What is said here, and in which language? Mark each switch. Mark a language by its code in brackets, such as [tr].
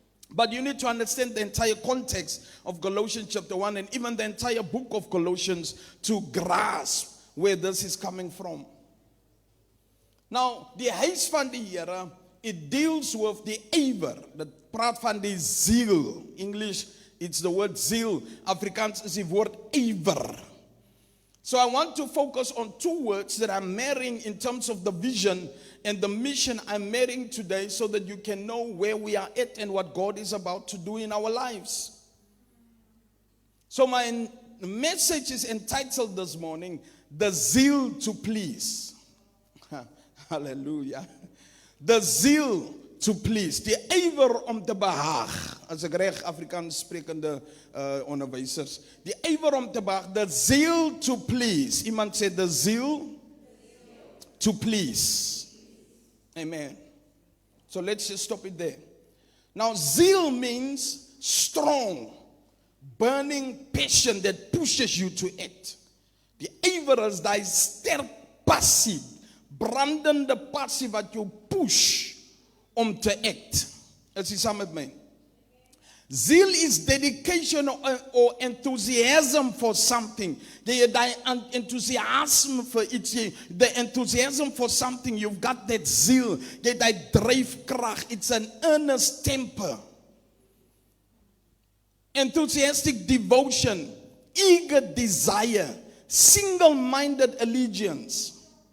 [en] But you need to understand the entire context of Colossians chapter 1 and even the entire book of Colossians to grasp where this is coming from. Now, [af] die huis van die Here, [en] it deals with the ywer. [af] Dit praat van die ziel. [en] English, it's the word zeal. [af] Afrikaans is die woord ywer. [en] So I want to focus on two words that I'm marrying in terms of the vision and the mission I'm marrying today, so that you can know where we are at and what God is about to do in our lives. So my message is entitled this morning, The Zeal to Please. Hallelujah. The zeal to please. [af] Die ywer om te behaag. As ek reg Afrikaans sprekende onderwysers. Die ywer om te behaag. [en] The zeal to please. [af] Iemand sê [en] the zeal to please. Amen. So let's just stop it there. Now zeal means strong, burning passion that pushes you to act. [af] Die ywer is die sterk passie, brandende passie wat jou push om te act. Is jy saam met my? [en] Zeal is dedication or enthusiasm for something. [af] Jy het die enthusiasm vir iets. [en] The enthusiasm for something, you've got that zeal. [af] Jy het die dryfkrag. [en] It's an earnest temper. Enthusiastic devotion, eager desire, single-minded allegiance.